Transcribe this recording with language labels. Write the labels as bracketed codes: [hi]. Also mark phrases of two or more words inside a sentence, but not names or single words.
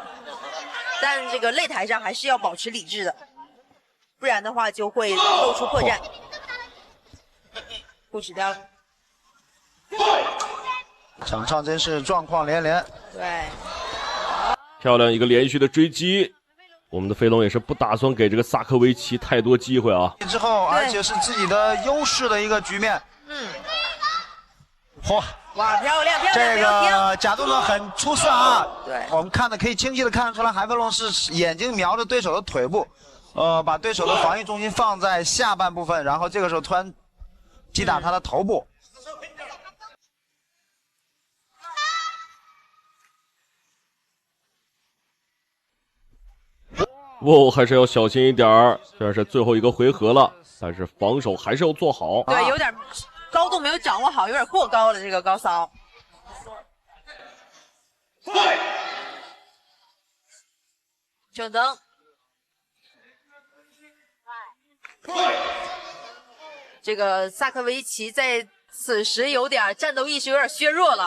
[zh] 但這個擂台上還是要保持理智的，不然的話就會露出破綻。不止掉了。場上真是狀況連連。對，漂亮一個連續的追擊，我們的飛龍也是不打算給這個薩科維奇太多機會啊。之後，而且是自己的優勢的一個局面。哇，漂亮！這個假动作很出色啊。对，我們看的可以清晰的看得出來，韓飞龍是眼睛瞄着對手的腿部，把對手的防御重心放在下半部分，然後這個時候突然擊打他的頭部。还是要小心一點兒。虽然是最後一個回合了，但是防守還是要做好。對，有點高度沒有掌握好，有點過高了這個高騷。整燈。這個薩科維奇在此時有點戰鬥意識有點削弱了。